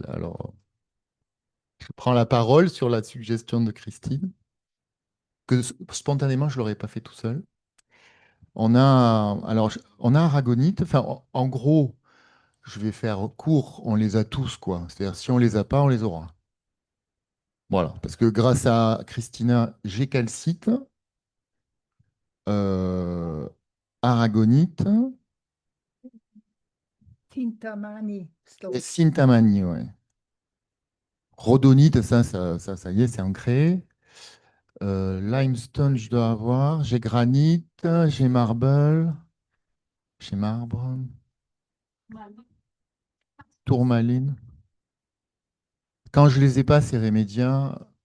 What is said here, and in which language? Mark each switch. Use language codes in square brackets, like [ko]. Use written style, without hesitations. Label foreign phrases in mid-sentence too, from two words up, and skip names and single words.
[fr] Alors, je prends la parole sur la suggestion de Christine, que spontanément, je ne l'aurais pas fait tout seul. On a aragonite, enfin, en gros, je vais faire court, on les a tous, quoi. C'est-à-dire, si on les a pas, on les aura. Voilà, parce que grâce à Christina, j'ai calcite, aragonite Tintamani. et sintamani, ouais. Rhodonite, ça y est, c'est ancré. Limestone, je dois avoir. J'ai granite, j'ai marble, j'ai marbre, tourmaline. Quand je les ai pas, c'est Remédia.